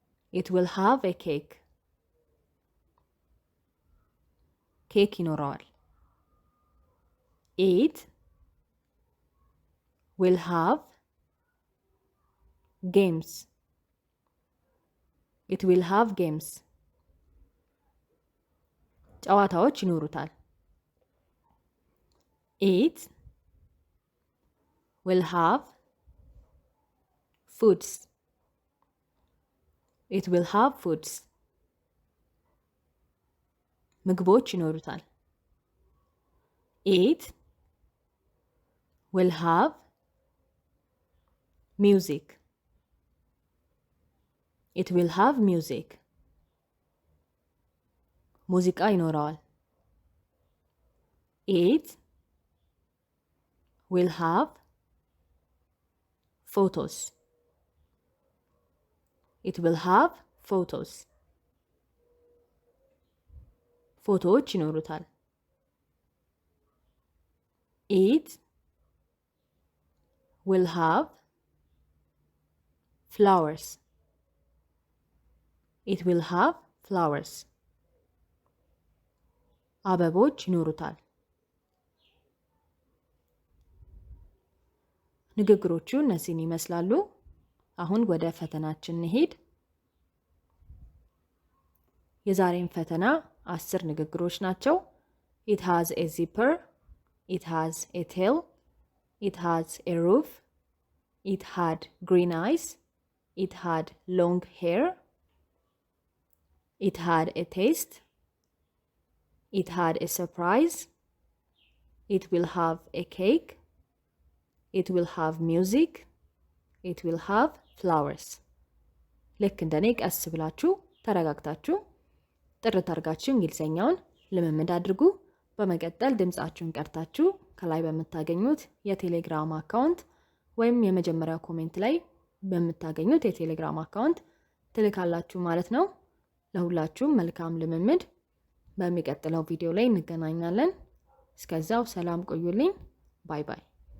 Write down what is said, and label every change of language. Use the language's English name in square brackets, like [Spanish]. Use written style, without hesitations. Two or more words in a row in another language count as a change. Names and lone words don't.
[English] It will have a cake. [Amharic] ኬክ ይኖረዋል። [English] It will have games. It will have games. [Amharic] ጨዋታዎች ይኖሩታል። [English] It will have foods. It will have foods. [Amharic] ምግቦች ይኖሩታል። [English] It will have music. It will have music. [Amharic] ሙዚቃ ይኖረዋል። [English] It will have photos. It will have photos. [Amharic] ፎቶዎች ይኖሩታል። [English] It will have flowers. It will have flowers. [Amharic] አበቦች ይኖሩታል። ንግግሮቹ እነዚህን ይመስላሉ። አሁን ወደ ፈተናችን እንሄድ። የዛሬን ፈተና 10 ንግግሮች ናቸው። [English] It has a zipper. It has a tail. It has a roof. It had green eyes. It had long hair. It had a taste. It had a surprise. It will have a cake. It will have music. It will have flowers. [Amharic] ልክ እንደኔ ቀስ ብላችሁ ተረጋግታችሁ ጥርት አድርጋችሁ እንግሊዘኛውን ልምምድ አድርጉ። በመቀጠል ድምጻችሁን ቀርታችሁ ከላይ በምታገኙት የቴሌግራም አካውንት ወይም የመጀመሪያው ኮሜንት ላይ በምታገኙት የቴሌግራም አካውንት ትልካላችሁ ማለት ነው። ለሁላችሁም መልካም ልምምድ። በሚቀጥለው ቪዲዮ ላይ እንገናኛለን። እስከዛው ሰላም ቆዩልኝ። [English] bye bye።